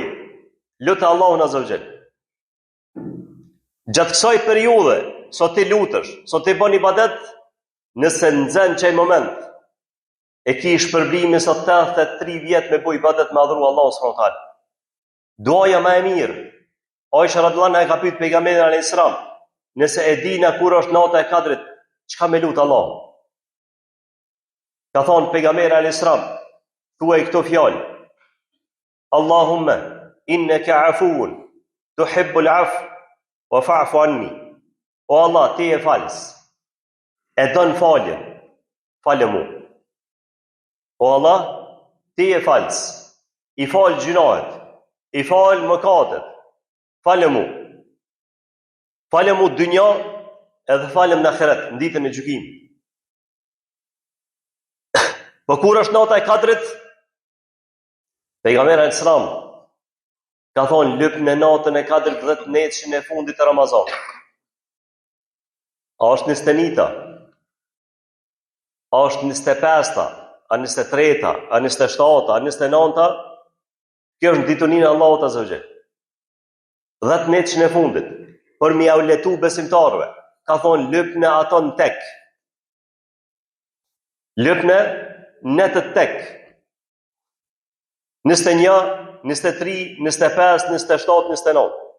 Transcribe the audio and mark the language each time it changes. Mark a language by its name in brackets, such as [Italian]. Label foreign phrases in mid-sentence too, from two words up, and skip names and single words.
[Albanian] Lut Allahun [Arabic] عز وجل. [Albanian] Gjatë kësaj periudhe, sot ti lutesh, sot ti bën ibadet, nëse nxen çaj moment, e ki shpërblimin sot 83 vjet me bëj ibadet me adhuru Allahu [Arabic] سبحانه وتعالى. [Albanian] Duaja më e mirë. Aisha [Arabic] رضي الله عنها [Albanian] e ka pyet pejgamberin [Arabic] عليه السلام, [Albanian] nëse e dina kur është nata e Kadrit, çka me lut Allahun? Ka thonë pejgamberi [Arabic] عليه السلام, [Albanian] thuaj këto fjalë: [Arabic] اللهم إنك عفو تحب العفو فاعف عني. [Albanian] O Allah, ti e falës, e don faljen, falë mu. O Allah, ti e falës, i falë gjunahet, i falë mëkatet, falë mu. Falë mu dynja, edhe falëm në ahiret, në ditën e gjykimit. Po kur është nata e Kadrit, pejgamberi [Arabic] عليه السلام [Albanian] ka thonë lyp në natën e Kadrit 10 netëshin e fundit të Ramazanit. A është 21-ta? A është 25-ta? A 23-ta? A 27-ta? A 29-ta? Kjo është ditënia e Allahut [Arabic] عز وجل. [Albanian] 10 netëshin e fundit, për mi au letu besimtarëve, ka thonë lyp në ato në tek. Lyp në të tek. 21, 23, 25, 27, 29.